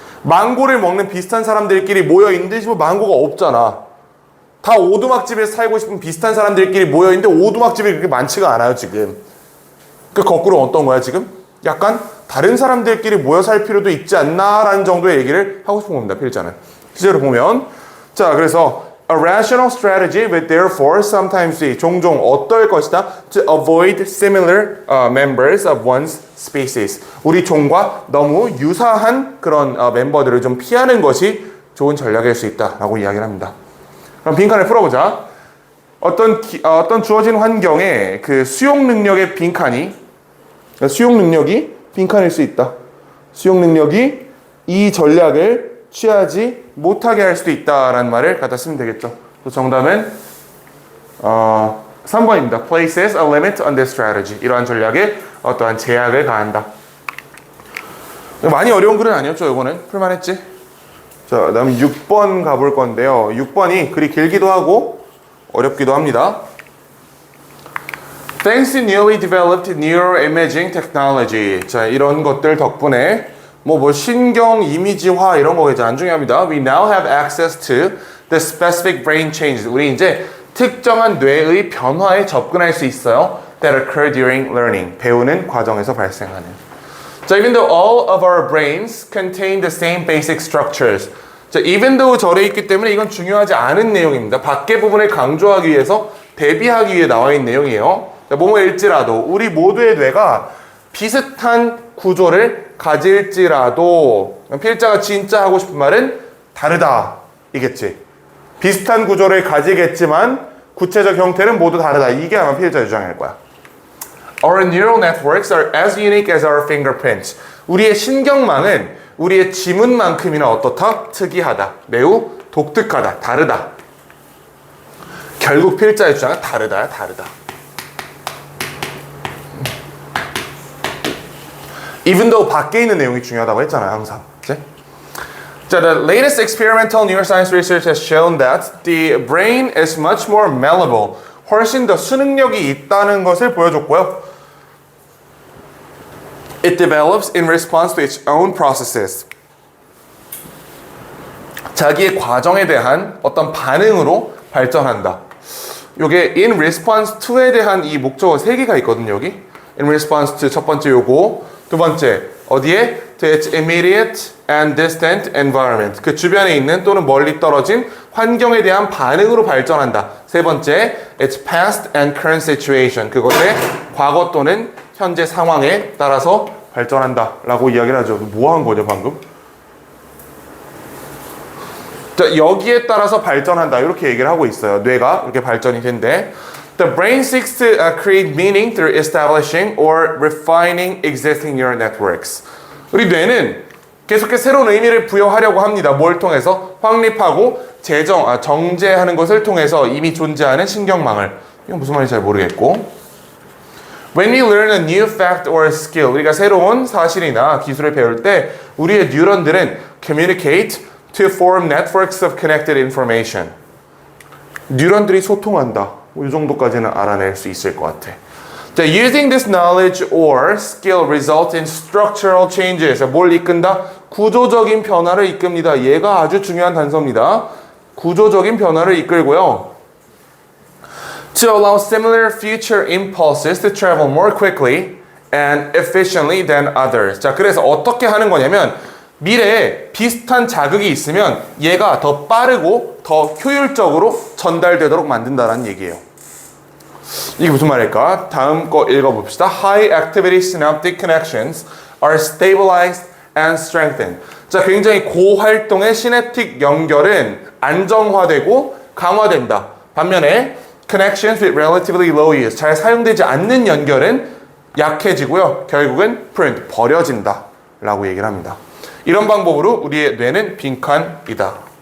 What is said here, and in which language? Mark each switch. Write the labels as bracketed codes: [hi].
[ko] 망고를 먹는 비슷한 사람들끼리 모여 있는데 지금 망고가 없잖아. 다 오두막집에서 살고 싶은 비슷한 사람들끼리 모여 있는데 오두막집이 그렇게 많지가 않아요, 지금. 그 거꾸로 어떤 거야, 지금? 약간 다른 사람들끼리 모여 살 필요도 있지 않나라는 정도의 얘기를 하고 싶은 겁니다, 필자는. 실제로 보면. 자, 그래서 [en] A rational strategy would therefore sometimes be [ko] 종종 어떨 것이다 [en] to avoid similar members of one's species. [ko] 우리 종과 너무 유사한 그런 멤버들을 좀 피하는 것이 좋은 전략일 수 있다라고 이야기를 합니다. 그럼 빈칸을 풀어보자. 어떤 주어진 환경에 그 수용 능력의 빈칸이 수용 능력이 빈칸일 수 있다. 수용 능력이 이 전략을 취하지 못하게 할 수도 있다라는 말을 갖다 쓰면 되겠죠. 정답은 3번입니다. [en] Places a limit on this strategy. [ko] 이러한 전략에 어떠한 제약을 가한다. 많이 어려운 글은 아니었죠. 이거는 풀만했지. 자, 다음 6번 가볼 건데요. 6번이 그리 길기도 하고 어렵기도 합니다. [en] Thanks to newly developed neuroimaging technology. [ko] 자, 이런 것들 덕분에 뭐 신경 이미지화 이런 거겠죠. 안 중요합니다. [en] We now have access to the specific brain changes. [ko] 우리 이제 특정한 뇌의 변화에 접근할 수 있어요. [en] That occur during learning. [ko] 배우는 과정에서 발생하는. [en] 자, even though all of our brains contain the same basic structures. [ko] 자, even though 절에 있기 때문에 이건 중요하지 않은 내용입니다. 밖의 부분을 강조하기 위해서 대비하기 위해 나와 있는 내용이에요. 자, 뭐뭐일지라도 우리 모두의 뇌가 비슷한 구조를 가질지라도 필자가 진짜 하고 싶은 말은 다르다 이겠지. 비슷한 구조를 가지겠지만 구체적 형태는 모두 다르다. 이게 아마 필자 주장일 거야. [en] Our neural networks are as unique as our fingerprints. [ko] 우리의 신경망은 우리의 지문만큼이나 어떻다? 특이하다. 매우 독특하다. 다르다. 결국 필자의 주장은 다르다. Even though 밖에 있는 내용이 중요하다고 했잖아요, 항상. 그치? [en] 자, the latest experimental neuroscience research has shown that the brain is much more malleable. [ko] 훨씬 더 수능력이 있다는 것을 보여줬고요. [en] It develops in response to its own processes. [ko] 자기의 과정에 대한 어떤 반응으로 발전한다. 요게 in response to에 대한 이 목적어 3개가 있거든요, 여기. In response to 첫 번째 요거. 두 번째, 어디에? [en] To its immediate and distant environment. [ko] 그 주변에 있는 또는 멀리 떨어진 환경에 대한 반응으로 발전한다. 세 번째, [en] its past and current situation. [ko] 그것의 과거 또는 현재 상황에 따라서 발전한다. 라고 이야기를 하죠. 뭐 한 거죠, 방금? 자, 여기에 따라서 발전한다. 이렇게 얘기를 하고 있어요. 뇌가 이렇게 발전이 된대. [en] The brain seeks to create meaning through establishing or refining existing neural networks. [ko] 우리 뇌는 계속해서 새로운 의미를 부여하려고 합니다. 뭘 통해서? 확립하고 정제하는 것을 통해서 이미 존재하는 신경망을. 이건 무슨 말인지 잘 모르겠고. [en] When we learn a new fact or skill, [ko] 우리가 새로운 사실이나 기술을 배울 때 우리의 뉴런들은 [en] communicate to form networks of connected information. [ko] 뉴런들이 소통한다. 이 정도까지는 알아낼 수 있을 것 같아. [en] 자, using this knowledge or skill result in structural changes. [ko] 뭘 이끈다? 구조적인 변화를 이끕니다. 얘가 아주 중요한 단서입니다. 구조적인 변화를 이끌고요. [en] To allow similar future impulses to travel more quickly and efficiently than others. [ko] 자, 그래서 어떻게 하는 거냐면 미래에 비슷한 자극이 있으면 얘가 더 빠르고 더 효율적으로 전달되도록 만든다는 얘기예요. 이게 무슨 말일까? 다음 거 읽어봅시다. [en] High activity synaptic connections are stabilized and strengthened. [ko] 자, 굉장히 고활동의 시냅틱 연결은 안정화되고 강화된다. 반면에 [en] connections with relatively low use, [ko] 잘 사용되지 않는 연결은 약해지고요. 결국은 pruned, 버려진다 라고 얘기를 합니다. 이런 방법으로 우리의 뇌는 빈칸이다.